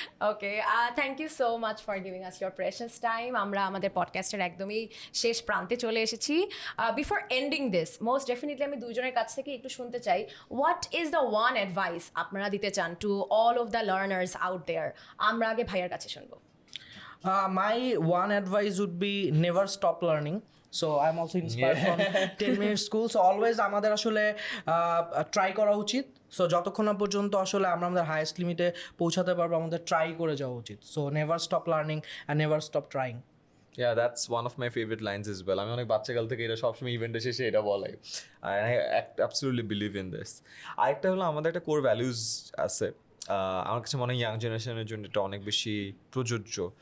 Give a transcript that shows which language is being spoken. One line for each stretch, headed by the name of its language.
English: Okay, thank you so much for giving us your precious time.
Bangla: আমরা আমাদের পডকাস্টের একদমই শেষ প্রান্তে চলে এসেছি।
English: before ending this, most definitely
Bangla: আমি দুজনের কাছ থেকে একটু শুনতে চাই,
English: what is the one advice
Bangla: আপনারা দিতে চান
English: To all of the learners out there?
Bangla: আমরা আগে ভাইয়ার কাছে শুনবো।
English: My one advice would be never stop learning. So I'm also inspired from 10 minute school. So always
Bangla: আমাদের আসলে ট্রাই করা উচিত। সো যতক্ষণ না পর্যন্ত আসলে আমরা আমাদের হাইয়েস্ট লিমিটে পৌঁছাতে পারবো, আমাদের ট্রাই করে যাওয়া উচিত।
English: So never stop learning and never stop trying. Yeah, that's one of my favorite lines as well.
Bangla: আমি অনেক বাচ্চাকাল থেকে এটা সবসময় ইভেন্টে শেষে এটা বলাই,
English: I absolutely believe in this.
Bangla: আরেকটা হলো আমাদের একটা কোর ভ্যালুজ আছে, আমার কাছে মনে হয় ইয়াং জেনারেশনের জন্য এটা অনেক বেশি প্রযোজ্য।